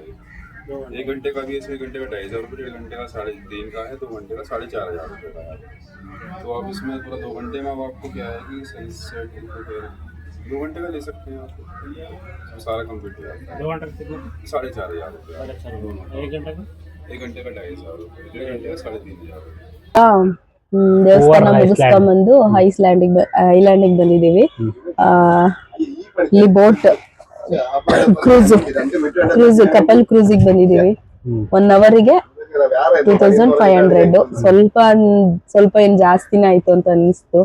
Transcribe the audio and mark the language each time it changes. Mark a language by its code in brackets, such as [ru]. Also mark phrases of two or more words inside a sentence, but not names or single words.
[hi] ये 1 घंटे का भी है, 1 घंटे का 2,500 रुपये, 1 घंटे का 3,500 का है, 2 घंटे का 4,500 रुपये का है। तो आप इसमें पूरा 2 घंटे में अब आपको क्या है कि सही से 2 घंटे का ले सकते हैं आप, तो सारा कंप्लीट हो जाता है। 2 घंटे 4,500 रुपये, 1 घंटे का 1 घंटे का 2,500 रुपये, 1 घंटे का 3,500 रुपये। [kn] ದೇವಸ್ಥಾನ ಮುಗಿಸ್ಕೊಂಡ್ಬಂದು ಐಲ್ಯಾಂಡಿಗೆ ಬಂದಿದ್ದೀವಿ. ಇಲ್ಲಿ [en] boat cruise couple [kn] ಕ್ರೂಸಿಗೆ ಬಂದಿದ್ದೀವಿ. 1 ಅವರಿಗೆ 2,500. ಸ್ವಲ್ಪ ಏನ್ ಜಾಸ್ತಿನೇ ಆಯ್ತು ಅಂತ ಅನಿಸ್ತು.